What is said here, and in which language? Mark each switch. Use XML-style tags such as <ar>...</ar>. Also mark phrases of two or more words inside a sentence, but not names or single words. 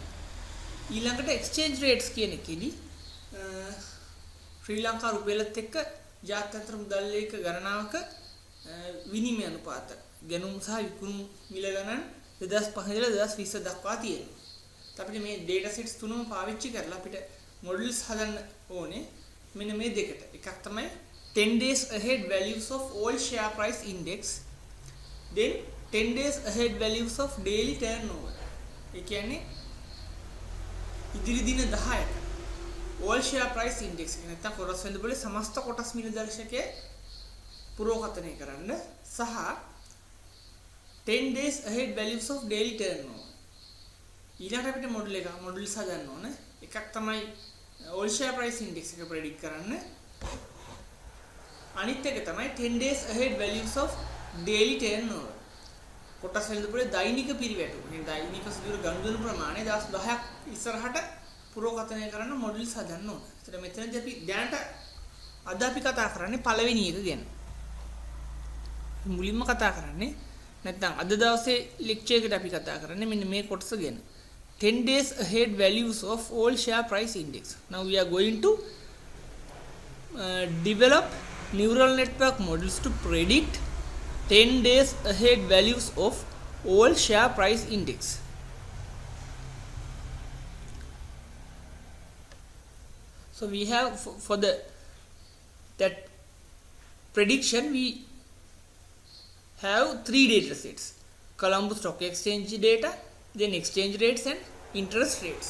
<si>ඊළඟට</si> <en>exchange rates</en> <si>කියන එකේදී ශ්‍රී ලංකා රුපියලත් එක්ක ජාත්‍යන්තර මුදල් ලේඛ ගණනාවක විනිමය අනුපාත ගැනුම් සහ විකුණු මිල ගණන් 2005 ඉඳලා 2020 දක්වා තියෙනවා. අපිට මේ</si> <en>data sets</en> <si>තුනම පාවිච්චි කරලා අපිට models හදන්න ඕනේ මෙන්න මේ දෙකට. එකක් තමයි</si> <en>10 days ahead values of all share price index, then 10 days ahead values of daily turnover.</en> <si>ඒ කියන්නේ ඉදිරි දින 10ක</si> <en>all share price index</en> <si>එක නැත්නම් කොටස් වෙළඳ පොලේ සමස්ත කොටස් මිල දර්ශකයේ පුරෝකථනය කරන්න සහ</si> <en>10 days ahead values of daily turnover.</en> <si>ඊළඟට අපිට මොඩල් හදන්න ඕන. එකක් තමයි</si> <en>all share price index</en> <si>එක predict කරන්න. අනිත් එක තමයි</si> <en>10 days ahead values of daily turnover.</en> <si>කොටස් වෙළඳ පොලේ දෛනික පිරිවැටුම. මේ දෛනික සිදුවන ගනුදෙනු ප්‍රමාණය 10ක් ඉස්සරහට පුරෝකථනය කරන්න මොඩල්ස් හදන්න ඕන. ඒතර මෙතනදී අපි දැනට අද අපි කතා කරන්නේ පළවෙනි එක ගැන. මුලින්ම කතා කරන්නේ නැත්නම් අද දවසේ ලෙක්චර් එකට අපි කතා කරන්නේ මෙන්න මේ කොටස ගැන.</si> <en>10 days ahead values of all share price index. Now we are going to develop neural network models to predict 10 days ahead values of all share price index. So we have for that prediction we have 3 data sets: Colombo Stock Exchange data, then exchange rates and interest rates.</en>